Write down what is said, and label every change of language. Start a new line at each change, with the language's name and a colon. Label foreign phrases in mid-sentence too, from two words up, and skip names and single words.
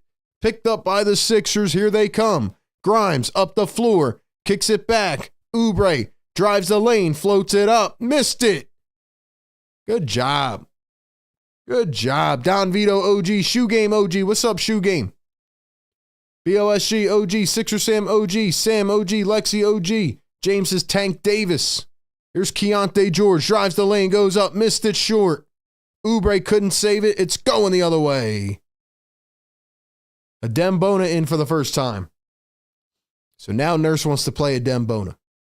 English: Picked up by the Sixers, here they come. Grimes, up the floor, kicks it back. Oubre, drives the lane, floats it up, missed it. Good job. Good job. Don Vito, OG. Shoe Game, OG. What's up, Shoe Game? BOSG, OG. Sixer Sam, OG. Sam, OG. Lexi, OG. James is Tank Davis. Here's Keontae George. Drives the lane, goes up, missed it short. Oubre couldn't save it. It's going the other way. Adem Bona in for the first time. So now Nurse wants to play Adem Bona.